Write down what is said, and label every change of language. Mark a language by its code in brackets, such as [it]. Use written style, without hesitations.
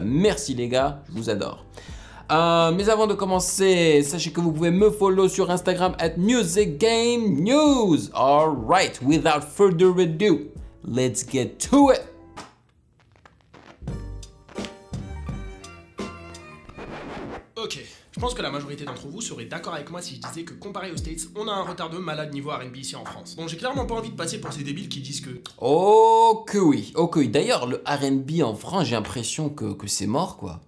[fr] Merci les gars, je vous adore. Mais avant de commencer, sachez que vous pouvez me follow sur Instagram @musicgamenews. [en] Alright, without further ado, let's get to it. [fr] Ok, je pense que la majorité d'entre vous seraient d'accord avec moi si je disais que comparé aux States, on a un retard de malade niveau R&B ici en France. Donc j'ai clairement pas envie de passer pour ces débiles qui disent que... Oh que oui, oh que oui. D'ailleurs, le R&B en France, j'ai l'impression que c'est mort quoi.